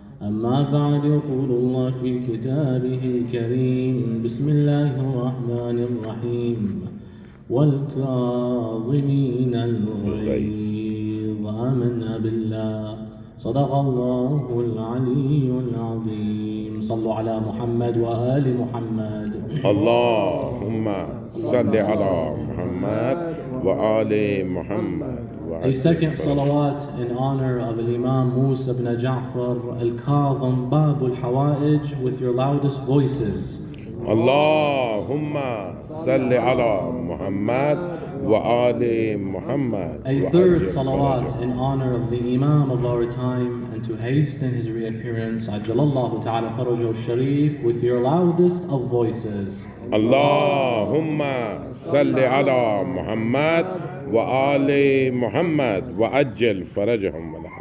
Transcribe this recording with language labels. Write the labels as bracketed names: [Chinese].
[Arabic] أما بعد، يقول الله في كتابه الكريم: بسم الله الرحمن الرحيم: والكاظمين الغيظ. آمنا بالله. صدق الله العلي العظيم. صلوا على محمد وآل محمد. اللهم صل على محمد وآل محمد. [English] A second salawat in honor of Imam Musa ibn Ja'far al-Kaظم, Bab al-Hawa'ij, with your loudest voices. [Arabic] اللهم صل على محمد وآل محمد. [English] A third salawat in honor of the Imam of our time and to hasten his reappearance, [Arabic] Ajjalallahu ta'ala farajahu sharif, [English] with your loudest of voices. [Arabic] اللهم صل على محمد وآل محمد وعجل فرجهم.